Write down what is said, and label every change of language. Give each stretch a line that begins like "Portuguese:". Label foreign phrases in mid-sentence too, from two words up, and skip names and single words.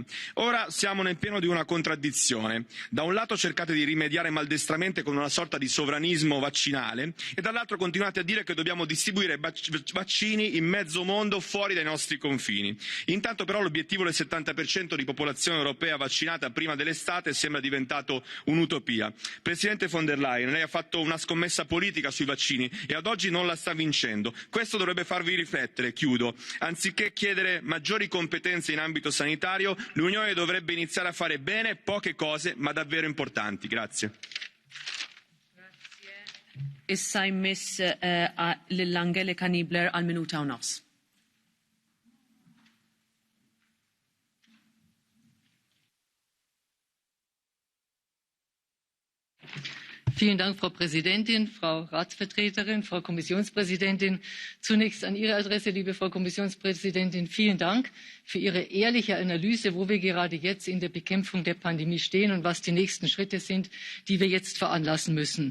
Italian: Ora siamo nel pieno di una contraddizione. Da un lato cercate di rimediare maldestramente con una sorta di sovranismo vaccinale e dall'altro continuate a dire che dobbiamo distribuire vaccini in mezzo mondo fuori dai nostri confini. Intanto però l'obiettivo del 70% di popolazione europea vaccinata prima dell'estate sembra diventato un'utopia. Presidente von der Leyen, lei ha fatto una scommessa politica sui vaccini e ad oggi non la sta vincendo. Questo dovrebbe farvi riflettere, chiudo. Anziché chiedere maggiori competenze in ambito sanitario, l'Unione dovrebbe iniziare a fare bene poche cose ma davvero importanti. Grazie.
Maltese: Issa jmiss l-Angelika Niebler għal-minuta u nofs.
German: Vielen Dank, Frau Präsidentin, Frau Ratsvertreterin, Frau Kommissionspräsidentin. Zunächst an Ihre Adresse, liebe Frau Kommissionspräsidentin, vielen Dank für Ihre ehrliche Analyse, wo wir gerade jetzt in der Bekämpfung der Pandemie stehen und was die nächsten Schritte sind, die wir jetzt veranlassen müssen.